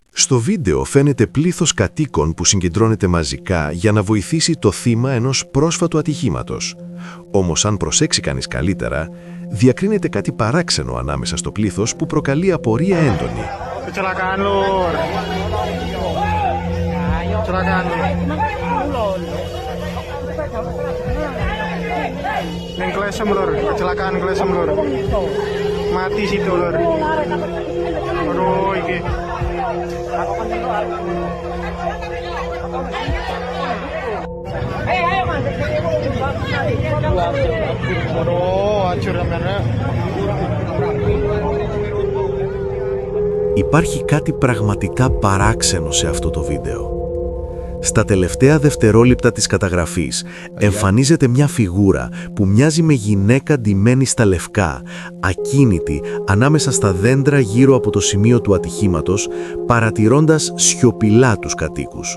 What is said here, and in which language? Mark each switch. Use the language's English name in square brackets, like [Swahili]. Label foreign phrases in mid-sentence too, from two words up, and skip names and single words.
[Greek] Στο βίντεο φαίνεται πλήθος κατοίκων που συγκεντρώνεται μαζικά για να βοηθήσει το θύμα ενός πρόσφατου ατυχήματος. Όμως αν προσέξει κανείς καλύτερα, διακρίνεται κάτι παράξενο ανάμεσα στο πλήθος που προκαλεί απορία έντονη. [Javanese] Kecelakaan lur. Kecelakaan lur. Neng Klesem lur, kecelakaan Klesem lur. Mati situ lur. Aduh iki. [Indonesian] Aduh, hancur sebenarnya. [Greek] Υπάρχει κάτι πραγματικά παράξενο σε αυτό το βίντεο. Στα τελευταία δευτερόλεπτα της καταγραφής εμφανίζεται μια φιγούρα που μοιάζει με γυναίκα ντυμένη στα λευκά, ακίνητη ανάμεσα στα δέντρα γύρω από το σημείο του ατυχήματος, παρατηρώντας σιωπηλά τους κατοίκους.